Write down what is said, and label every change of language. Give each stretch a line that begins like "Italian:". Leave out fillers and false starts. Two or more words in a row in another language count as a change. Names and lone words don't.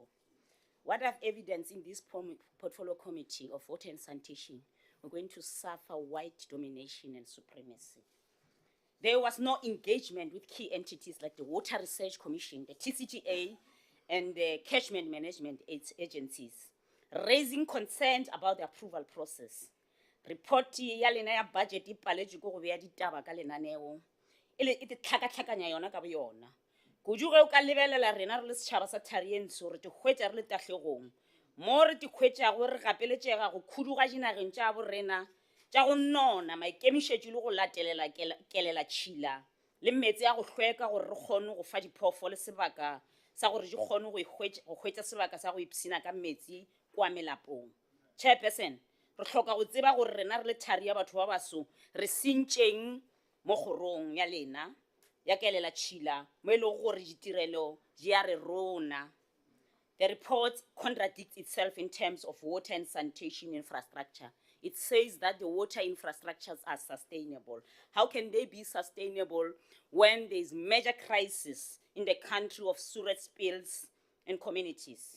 English: What I've evidenced in this portfolio committee of water and sanitation, we're going to suffer white domination and supremacy. There was no engagement with key entities like the Water Research Commission, the TCTA, and the catchment management agencies, raising concerns about the approval process.
Northern Sotho: Report ya lena ya budget ipaletšwe go beya ditaba ka lenaneo ile e tlhakatlhakanya yona ka boyona kudu ge o ka lebelela rena re le setšhaba sa Tharientsho re te hwetša re le tahlegong mo re te hwetšago re gapeletšega go khuduga dinageng tša borena tša go nona maikemišetšo le go latelela kelela tšhila le metsi a go hlweka gore re kgone go fa diphoofolo sebaka sa gore di kgone go hwetša sebaka sa go ipsina ka metsi kwa melapong. Chairperson, re hloka go tseba gore rena re le thari ya batho ba baso re sentšeng mo kgorong ya lena ya kelela tšhila mo e lego gore ditirelo di a re rona.
English: The report contradicts itself in terms of water and sanitation infrastructure. It says that the water infrastructures are sustainable. How can they be sustainable when there is major crisis in the country of sewage spills and communities?